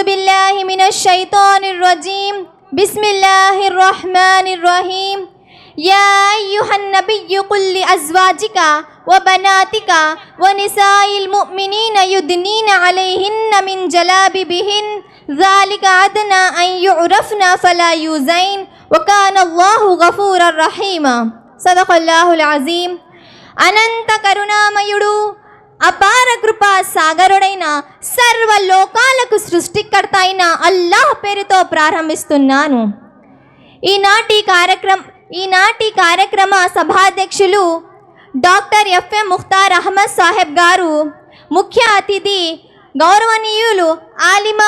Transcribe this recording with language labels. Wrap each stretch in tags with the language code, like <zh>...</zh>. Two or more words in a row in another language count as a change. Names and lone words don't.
<ar>بالله من الشيطان الرجيم بسم الله الرحمن الرحيم يا أيها النبي قل لأزواجك وبناتك ونساء المؤمنين يدنين عليهن من جلابيبهن ذلك أدنى أن يعرفن فلا يؤذين وكان الله غفورا رحيما صدق الله العظيم.</ar> <te>అనంత కరుణామయుడు అపార కృపా సాగరుడైన సర్వలోకాలకు సృష్టికర్త అయిన అల్లాహ్ పేరుతో ప్రారంభిస్తున్నాను. ఈనాటి కార్యక్రమ సభాధ్యక్షులు డాక్టర్ ఎఫ్ఎం ముఖ్తార్ అహ్మద్ సాహెబ్ గారు, ముఖ్య అతిథి గౌరవనీయులు ఆలిమా</te>